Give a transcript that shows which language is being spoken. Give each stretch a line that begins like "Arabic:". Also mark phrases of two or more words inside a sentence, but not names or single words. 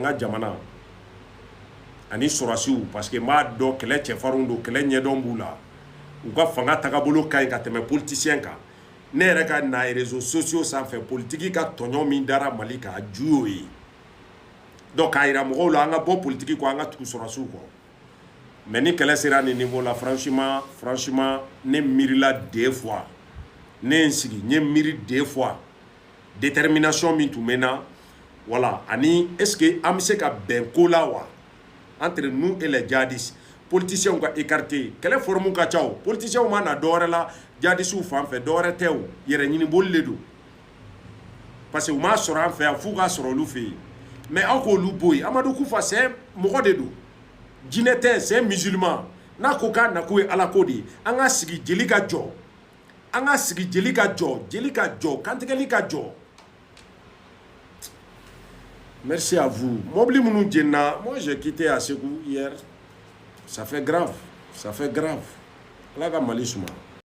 Bambara: ka jamana ani sɔrɔsiw
French: parce que
Bambara: n b'a dɔn kɛlɛ cɛfarinw don kɛlɛ ɲɛdɔn b'u la u ka fanga tagabolo ka ɲi ka tɛmɛ politicien kan ne yɛrɛ ka na
French: réseaux sociaux
Bambara: sanfɛ politique ka tɔɲɔ min dara Mali kan a ju y'o ye donc k'a yira mɔgɔw la an ka bɔ politique kɔ an ka tugu sɔrɔsiw kɔ mais ni kɛlɛ sera nin niveau la franchement ne miirila
French: 2 fois
Bambara: ne ye n sigi n ye miiri 2 fois détermination min tun bɛ n na voilà ani
French: est ce que
Bambara: an bɛ se ka bɛn ko la wa
French: entre nous et les djihadistes
Bambara: politiciens ka écarté kɛlɛ forme ka ca o politiciens ma na dɔwɛrɛ la djihadistes fan fɛ dɔwɛrɛ tɛ o yɛrɛ ɲini boli de don
French: parce que
Bambara: u m'a sɔrɔ an fɛ yan f'u ka sɔrɔ olu fɛ yen mais aw k'olu bɔ yen Amadou Koufa c'est mɔgɔ de don jinɛ tɛ
French: c'est musulman
Bambara: n'a ko k'a nakun ye Ala ko de ye an ka sigi jeli ka jɔ an ka sigi jeli ka jɔ kantigɛli ka jɔ.
French: Merci à vous.
Bambara: Mobili minnu jenna,
French: moi j'ai quitté à Ségou hier. Ça fait grave.
Bambara: Ala ka Mali suma.